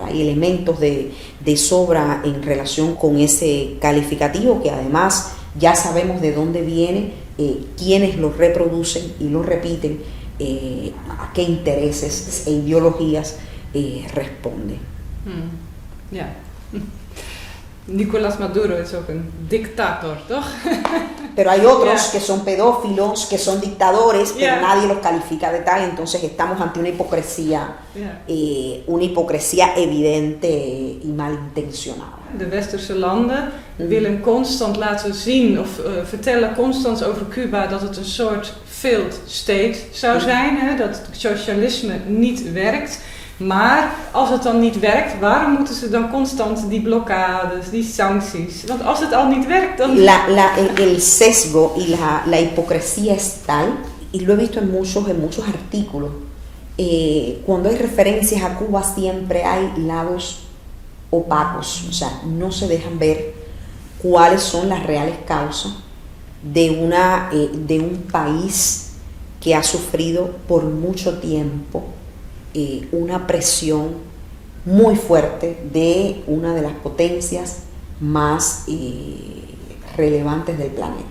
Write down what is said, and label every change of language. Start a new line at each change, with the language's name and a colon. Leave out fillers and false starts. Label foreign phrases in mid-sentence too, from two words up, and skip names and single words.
Spanish: Hay elementos de sobra en relación con ese calificativo, que además ya sabemos de dónde viene, quiénes lo reproducen y lo repiten, a qué intereses e ideologías responde.
Dutch: Ja. Nicolás Maduro es ook een dictator, toch?
Spanish: Pero hay otros que son pedófilos, que son dictadores, pero nadie los califica de tal. Entonces estamos ante una hipocresía evidente y malintencionada.
Dutch: De westerse landen willen constant laten zien of vertellen constant over Cuba dat het een soort
English: failed state
Dutch: zou zijn, hè? Dat het socialisme niet werkt. Maar als het dan niet werkt, waarom moeten ze dan constant die blokkades, die sancties? Want als het al niet werkt, dan...
Spanish: El sesgo y la hipocresía es tal, y lo he visto en muchos artículos. Cuando hay referencias a Cuba siempre hay lados opacos, o sea, no se dejan ver cuáles son las reales causas de un país que ha sufrido por mucho tiempo una presión muy fuerte de una de las potencias más relevantes del planeta.